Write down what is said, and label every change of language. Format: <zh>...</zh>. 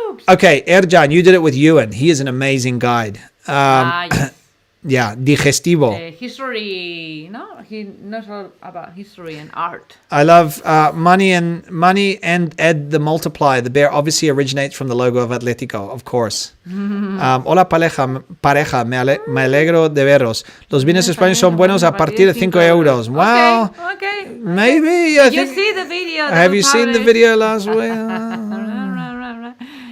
<en>Okay, Erjan, you did it with Ewan. He is an amazing guide. Yes. Yeah, digestivo. History, no? He knows all about history and art. I love money and add the multiply. The bear obviously originates from the logo of Atletico, of course.</en> <es>Hola pareja, me alegro de veros. Los vinos españoles son buenos a partir de 5 euros.</es> <en>Wow. Okay. Maybe. Did you see the video? Have you seen the video last week?</en>